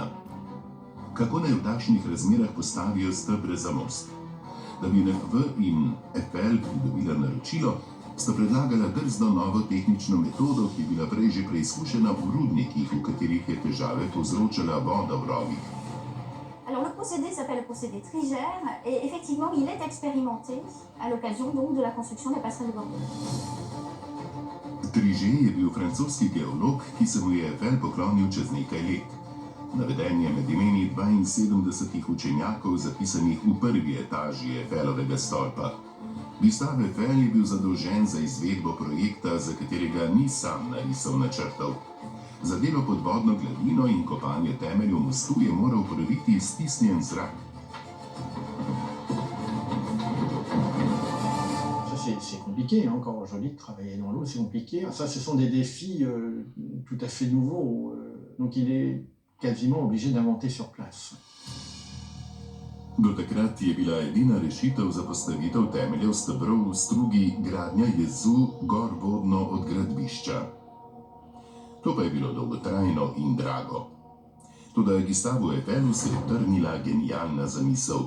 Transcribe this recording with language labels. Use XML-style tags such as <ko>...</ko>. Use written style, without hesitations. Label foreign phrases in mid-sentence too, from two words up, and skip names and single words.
<sl>Kako naj v takšnih razmerah postavijo stebre za most? Da bi NFV in Eiffel pridobila naročilo, sta predlagala drzno novo tehnično metodo, ki je bila prej že preizkušena v rudnikih, v katerih je težave povzročala voda v rovih.</sl> <fr>Alors le procédé s'appelle le procédé Trigère et effectivement il est expérimenté à l'occasion donc de la construction de la passerelle de Bordeaux.</fr> <sl>Trigé je bil francoski geolog, ki se mu je Eiffel poklonil čez nekaj let. Naveden je med imeni 72 učenjakov, zapisanih v prvi etaži Eiffelovega stolpa. Gustave Eiffel je bil zadolžen za izvedbo projekta, za katerega ni sam narisal načrtov. Za delo pod vodno gladino in kopanje temeljev mostu je moral uporabiti stisnjen zrak.</sl> <fr>C'est compliqué, hein, quand je dis travailler dans l'eau, c'est compliqué. Ça, ce sont des défis tout à fait nouveaux. Donc il est quasiment obligé d'inventer sur place.</fr> <sl>Do takrat je bila edina rešitev za postavitev temeljev stebrov v strugi gradnja jezu gorvodno od gradbišča. To pa je bilo dolgotrajno in drago. Toda Gustavu Eiffelu se je trnila genialna zamisel.</sl>